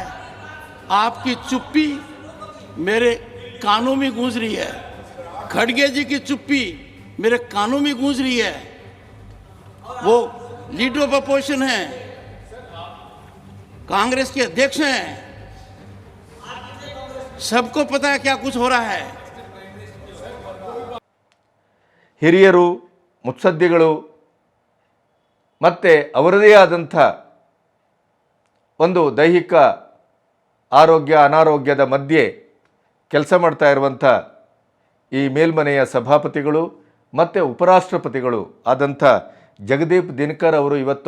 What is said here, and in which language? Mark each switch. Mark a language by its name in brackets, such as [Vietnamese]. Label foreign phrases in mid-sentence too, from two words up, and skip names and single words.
[Hindi] आपकी चुप्पी मेरे कानों में गूंज रही है, खड़गे जी की चुप्पी मेरे कानों में गूंज रही है। वो [English] leader of opposition [Hindi] हैं, कांग्रेस के अध्यक्ष हैं, सबको पता है क्या कुछ हो रहा है। [Kannada] ಹಿರಿಯರು, ಮುತ್ಸದ್ದಿಗಳು ಮತ್ತು ಅವರದೇ ಆದಂಥ ಒಂದು ದೈಹಿಕ ಆರೋಗ್ಯ ಅನಾರೋಗ್ಯದ ಮಧ್ಯೆ ಕೆಲಸ ಮಾಡ್ತಾ ಇರುವಂಥ ಈ ಮೇಲ್ಮನೆಯ ಸಭಾಪತಿಗಳು ಮತ್ತು ಉಪರಾಷ್ಟ್ರಪತಿಗಳು ಆದಂಥ ಜಗದೀಪ್ ಧನ್ಕರ್ ಅವರು ಇವತ್ತು